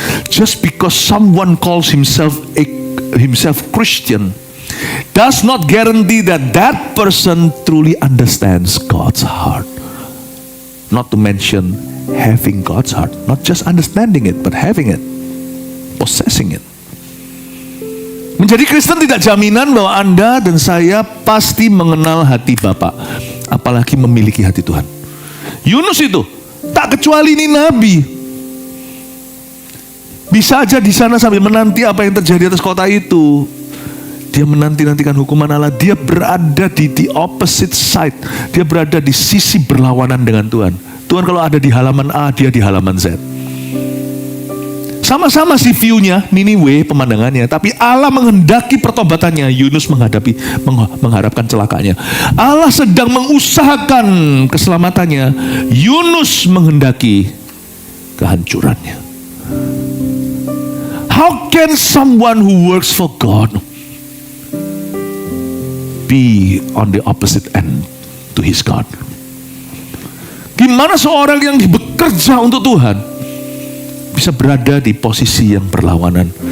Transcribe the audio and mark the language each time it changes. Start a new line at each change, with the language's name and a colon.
English: Just because someone calls himself Christian does not guarantee that that person truly understands God's heart. Not to mention having God's heart, not just understanding it, but having it, possessing it.
Indonesian: Menjadi Kristen tidak jaminan bahwa Anda dan saya pasti mengenal hati Bapa, apalagi memiliki hati Tuhan. Yunus itu tak kecuali ini nabi. Bisa aja di sana sambil menanti apa yang terjadi atas kota itu. Dia menanti-nantikan hukuman Allah. Dia berada di
English: opposite side.
Indonesian: Dia berada di sisi berlawanan dengan Tuhan. Tuhan kalau ada di halaman A, dia di halaman Z. Sama-sama sih view-nya, Niniwe pemandangannya. Tapi Allah menghendaki pertobatannya. Yunus mengharapkan celakanya. Allah sedang mengusahakan keselamatannya. Yunus menghendaki kehancurannya.
English: How can someone who works for God be on the opposite end to his God?
Indonesian: Gimana seorang yang bekerja untuk Tuhan bisa berada di posisi yang berlawanan?